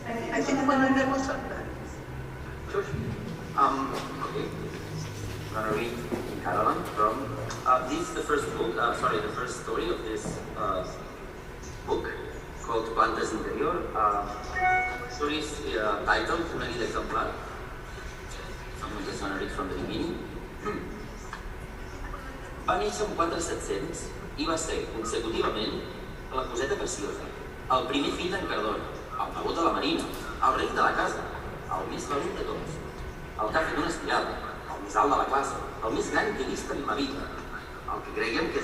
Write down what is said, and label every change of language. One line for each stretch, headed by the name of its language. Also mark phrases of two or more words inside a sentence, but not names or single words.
English: I think and then we'll talk about it. Sure. Okay. I'm gonna read in Catalan from. This is the first book. The first story of this book called Plantes Interior. Story is titled Una vida exemplar. I'm just gonna read from the beginning.
Catalan: Va néixer un 4700 i va ser consecutivament la coseta preciosa, el primer fill d'en Carlota, el nebot de la Marina, el rei de la casa, el més valent de tots, el que ha fet una estirada, el més alt de la classe, el més gran que he vist en ma vida, el que creiem que